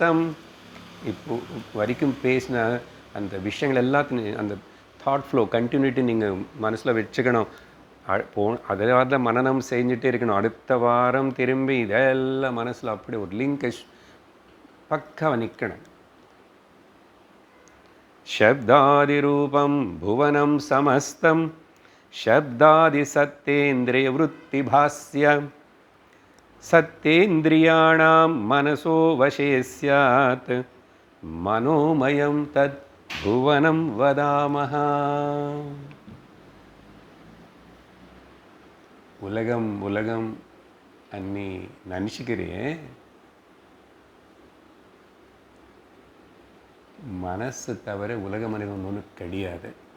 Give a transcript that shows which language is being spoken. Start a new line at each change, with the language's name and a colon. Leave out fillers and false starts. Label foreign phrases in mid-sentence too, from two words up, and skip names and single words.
Tamil: இப்போ வரைக்கும் பேசின அந்த விஷயங்கள் எல்லாத்தையும், அந்த
English: thought flow continuity
Tamil: நீங்கள் மனசில் வச்சுக்கணும். அதில் மனனம் செஞ்சுட்டே இருக்கணும். அடுத்த வாரம் திரும்பி இதெல்லாம் மனசில் அப்படி ஒரு லிங்கேஜ் பக்காவை நிற்கணும்.
Sanskrit: शब्दादिरूपं भुवनं समस्तं शब्दादिसत्तेन्द्रियवृत्तिभास्य सत्तेन्द्रियाणां मनसो वशे स्यात् मनोमयं तद् भुवनं वदामः.
Tamil: உலகம் உலகம் அன்னி நினச்சிக்கிறேன். மனசு தவிர உலக மனிதன் ஒன்று கிடையாது.